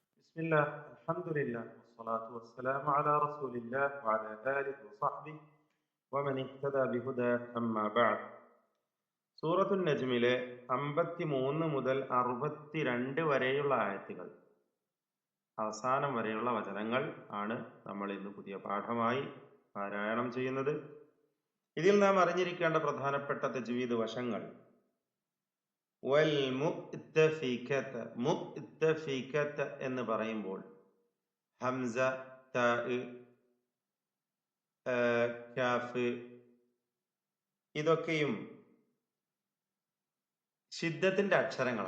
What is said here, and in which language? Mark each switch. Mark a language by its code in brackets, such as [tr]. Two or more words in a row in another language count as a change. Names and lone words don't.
[ar] بسم الله الحمد لله والصلاة والسلام على رسول الله وعلى آله وصحبه ومن اهتدى بهداه أما بعد. [ml] സൂറത്തുൽ നജ്മിലെ 53 മുതൽ 62 വരെയുള്ള ആയത്തുകൾ, അവസാനം വരെയുള്ള വചനങ്ങൾ ആണ് നമ്മൾ ഇന്ന് പുതിയ പാഠമായി പാരായണം ചെയ്യുന്നത്. ഇതിൽ നാം അറിഞ്ഞിരിക്കേണ്ട പ്രധാനപ്പെട്ട തജ്വീദ് വശങ്ങൾ: [ar] والمؤتفكة, [ml] മുഅ്തഫികത എന്ന് പറയുമ്പോൾ ഹംസ, താ, കാഫ് ഇതൊക്കെയും ശിദ്ദത്തിന്റെ അക്ഷരങ്ങളാണ്.